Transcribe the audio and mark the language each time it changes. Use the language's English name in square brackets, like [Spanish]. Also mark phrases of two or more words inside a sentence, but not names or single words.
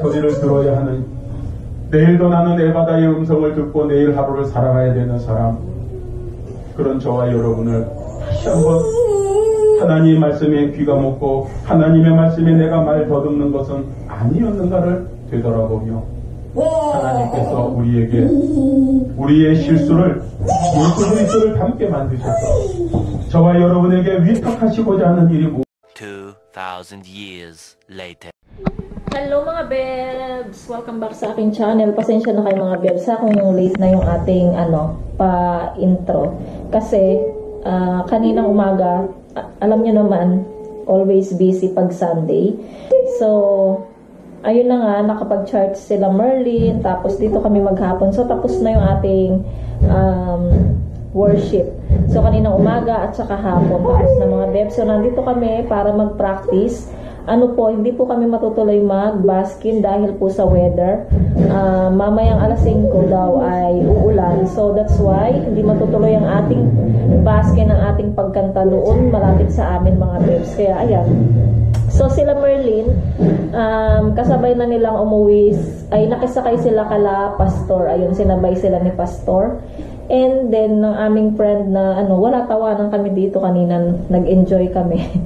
[Korean] 소리를 들어야 하는, 내일도 나는 에바다의 음성을 듣고 내일 하루를 살아가야 되는 사람, 그런 저와 여러분을 다시 한번 하나님의 말씀에 귀가 먹고 하나님의 말씀에 내가 말 더듬는 것은 아니었는가를 되돌아보며 하나님께서 우리에게 우리의 실수를 예수 그리스도를 닮게 만드셔서 저와 여러분에게 위탁하시고자 하는 일이 [English] 2,000 years later. [Filipino] Hello mga bebs! [English] Welcome back [Filipino] sa aking channel. Pasensya na kayo mga bebs kung late na yung ating pa-intro. Kasi kaninang umaga, alam nyo naman, [English] always busy [Filipino] pag Sunday. So, ayun na nga, nakapag-church sila Merlin, tapos dito kami maghapon. So, tapos na yung ating worship. So, kaninang umaga at saka hapon, tapos na mga bebs. So, nandito kami para mag-practice. Hindi po kami matutuloy mag-baskin dahil po sa weather. Mamayang alas 5 daw ay uulan. So, [English] that's why [Filipino] hindi matutuloy ang ating baskin, ang ating pagkanta doon malapit sa amin mga bebs. Kaya, ayan. So, sila Merlin, kasabay na nilang umuwi, ay nakisakay sila kala Pastor. Ayun, sinabay sila ni Pastor. [English] And then, [Filipino] ng aming friend na, wala tawanan kami dito kanina, nag-enjoy kami.